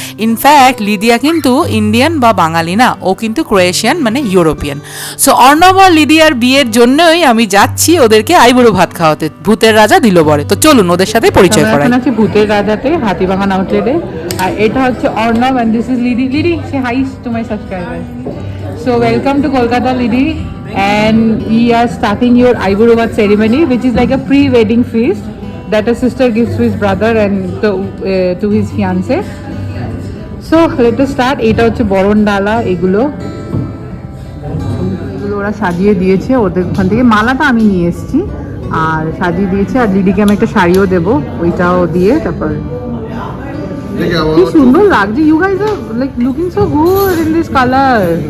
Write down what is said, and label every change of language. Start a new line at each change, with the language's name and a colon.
Bangla: In fact লিদিয়া কিন্তু Indian বা বাঙালি না, ও কিন্তু ক্রোয়েশিয়ান মানে ইউরোপিয়ান। সো অর্ণব আর লিদিয়ার বিয়ের জন্যই আমি যাচ্ছি ওদেরকে আইবুড়ো ভাত খাওয়াতে ভূতের রাজা দিল বরে। তো চলুন ওদের সাথে পরিচয় করাই। এখন আছি ভূতের রাজাতে, হাতিবাগান আউটলেটে। আর এটা হচ্ছে Arnab
English: and this is Lidi. Lidi, say hi to my subscribers. So welcome to Kolkata, Lidi, and we are starting your eyebrow bath ceremony, which is like a pre-wedding feast that a sister gives to his brother and to his fiance. So let us start.
Bangla: এটা হচ্ছে বরণ ডালা, এগুলো ওরা সাজিয়ে দিয়েছে। ওদের ওখান থেকে মালাটা আমি নিয়ে এসেছি আর সাজিয়ে দিয়েছে। আর লিডিকে আমি একটা শাড়িও দেবো, ওইটাও দিয়ে। তারপর কি সুন্দর লাগছে।
English: You guys are like looking so good in this colour.